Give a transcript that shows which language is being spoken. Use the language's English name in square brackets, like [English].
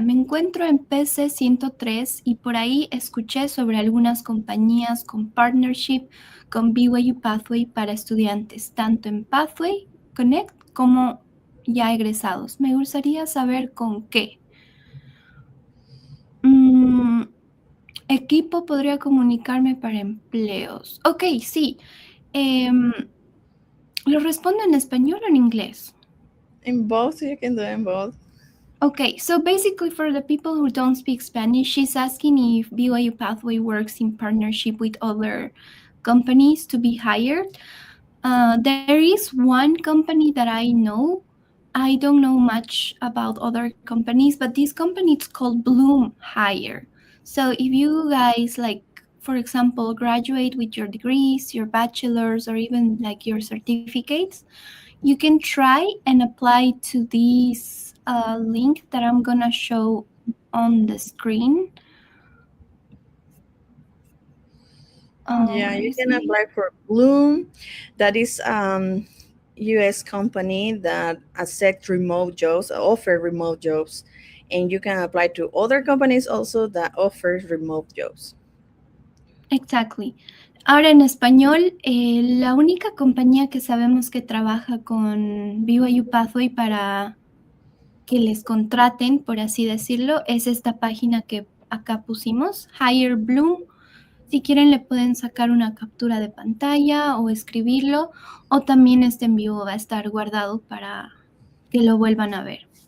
[Spanish] Me encuentro en PC 103 y por ahí escuché sobre algunas compañías con partnership con BYU Pathway para estudiantes, tanto en Pathway Connect como ya egresados. Me gustaría saber con qué. Mm, Equipo podría comunicarme para empleos. Ok, sí. Em, ¿Lo respondo en español o en inglés? [English] In both, you can do in both. Okay, so basically, for the people who don't speak Spanish, she's asking if BYU Pathway works in partnership with other companies to be hired. There is one company that I know. I don't know much about other companies, but this company is called Bloom Hire. So if you guys like for example, graduate with your degrees, your bachelor's, or even like your certificates, you can try and apply to this link that I'm gonna show on the screen. Yeah, Let you can see. apply for Bloom. That is US company that accept remote jobs, offer remote jobs, and you can apply to other companies also that offers remote jobs. Exactly. [Spanish] Ahora en español, la única compañía que sabemos que trabaja con BYU Pathway para que les contraten, por así decirlo, es esta página que acá pusimos, Hire Bloom. Si quieren le pueden sacar una captura de pantalla o escribirlo, o también este en vivo va a estar guardado para que lo vuelvan a ver.